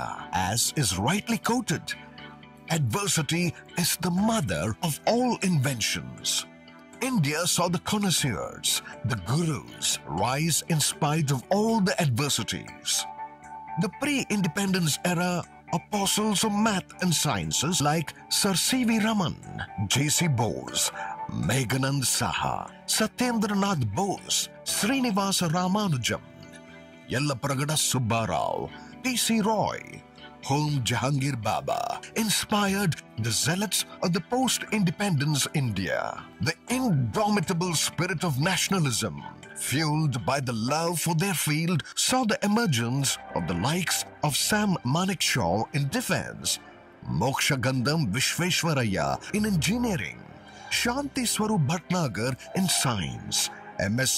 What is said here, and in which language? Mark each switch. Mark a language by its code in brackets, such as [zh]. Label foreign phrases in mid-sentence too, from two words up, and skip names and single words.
[en] As is rightly quoted, adversity is the mother of all inventions. India saw the connoisseurs, the gurus, rise in spite of all the adversities. The pre-independence era apostles of math and sciences like Sir C.V. Raman, J.C. Bose, Meghanand Saha, Satyendranath Bose, Srinivasa Ramanujam, Yellapragada Subbarao, P.C. Roy, Home Jahangir Baba inspired the zealots of the post-independence India. The indomitable spirit of nationalism, fueled by the love for their field, saw the emergence of the likes of Sam Manekshaw in defense, Moksha Gandham Vishveshwaraya in engineering, Shanti Swarup Bhatnagar in science, M.S.